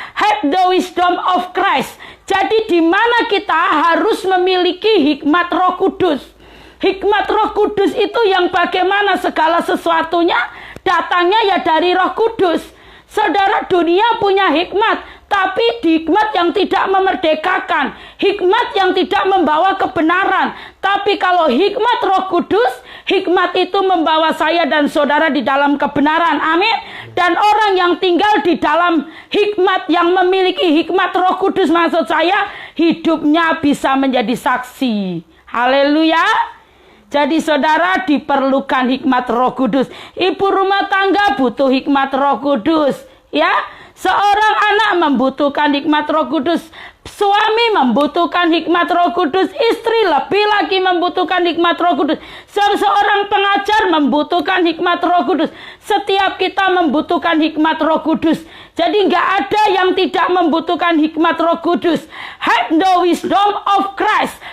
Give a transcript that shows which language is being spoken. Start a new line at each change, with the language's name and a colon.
English: Have the wisdom of Christ.
Indonesian: Jadi di mana kita harus memiliki hikmat Roh Kudus. Hikmat Roh Kudus itu yang bagaimana segala sesuatunya datangnya ya dari Roh Kudus. Saudara, dunia punya hikmat, tapi hikmat yang tidak memerdekakan, hikmat yang tidak membawa kebenaran. Tapi kalau hikmat Roh Kudus, hikmat itu membawa saya dan saudara di dalam kebenaran. Amin. Dan orang yang tinggal di dalam hikmat, yang memiliki hikmat Roh Kudus, maksud saya, hidupnya bisa menjadi saksi. Haleluya. Jadi saudara, diperlukan hikmat Roh Kudus. Ibu rumah tangga butuh hikmat Roh Kudus, ya. Seorang anak membutuhkan hikmat Roh Kudus. Suami membutuhkan hikmat Roh Kudus. Istri lebih lagi membutuhkan hikmat Roh Kudus. Seorang pengajar membutuhkan hikmat Roh Kudus. Setiap kita membutuhkan hikmat Roh Kudus. Jadi nggak ada yang tidak membutuhkan hikmat Roh Kudus.
English: Have the wisdom of Christ.